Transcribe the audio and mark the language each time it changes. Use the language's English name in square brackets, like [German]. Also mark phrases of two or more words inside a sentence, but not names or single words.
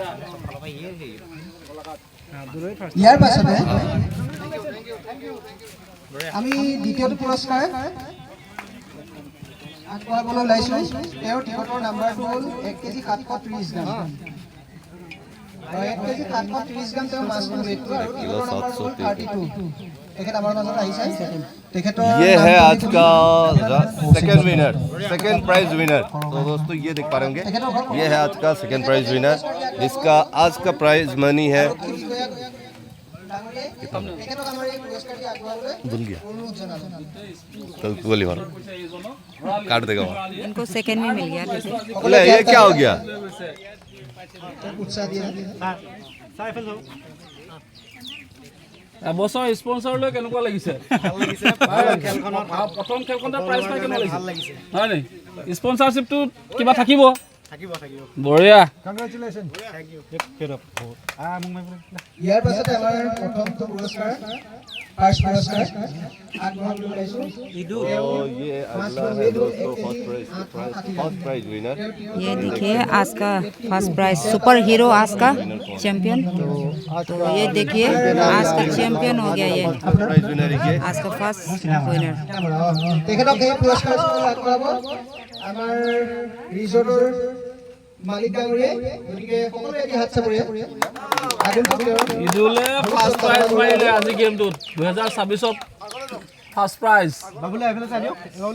[Assamese] ইয়াৰ পাছতে আমি দ্বিতীয়টো পুৰস্কাৰ আগবঢ়াবলৈ ওলাইছোঁ তেওঁৰ টিকটৰ নাম্বাৰটো হ'ল 1 কেজি 730 গ্ৰাম 1 কেজি 730 গ্ৰাম তেওঁৰ মাছটো ৱেটটো আৰু টিকটৰ নাম্বাৰটো হ'ল 32 তেখেত আমাৰ মাজত আহিছে তেখেতৰ [Hindi] ये है आज का [English] second winner second prize winner [Hindi] तो दोस्तों ये देख पा रहे होंगे ये है आज का [English] second prize winner [Hindi] इसका आज का [English] prize money [Hindi] है [Assamese] তেখেতক আমাৰ এই পুৰস্কাৰটি আগবঢ়াবলৈ [Hindi] भूल गया [Assamese] অনুৰোধ জনালোঁ [Hindi] तो गोली मारो काट देगा वो इनको सेकंड में मिल गया लेकिन बोले ये क्या हो गया [Assamese] উৎসাহ দিয়ে এবছৰ স্পন্সৰ লৈ কেনেকুৱা লাগিছে প্ৰথম খেলখনতে প্ৰাইজ পাই কেনেকুৱা লাগিছে হয় নি স্পন্সৰশ্বিপটো কিবা থাকিব বঢ়িয়া ইয়াৰ পাছতে আমাৰ প্ৰথমটো পুৰস্কাৰ ফাৰ্ষ্ট পুৰস্কাৰ আগবঢ়াবলৈ ওলাইছোঁ [Hindi] तो ये अगला है दोस्तों [English] first prize winner [Hindi] ये देखिए आज का [English] first prize super hero [Hindi] आज का चैंपियन तो ये देखिए आज का चैंपियन हो गया ये [English] prize winner ये [Hindi] आज का [English] first winner [Assamese] তেখেতক এই পুৰস্কাৰটো আগবঢ়াব আমাৰ ৰিজৰ্টৰ মালিক ডাঙৰীয়াই গতিকে সকলোৱে এটি হাত চাপৰিয়ে আগন্তুক ইদুলে [English] first prize [Assamese] মাৰিলে আজি গেমটোত 2026ত [English] first prize [Assamese] বাবুলে এইফালে চাই দিয়ক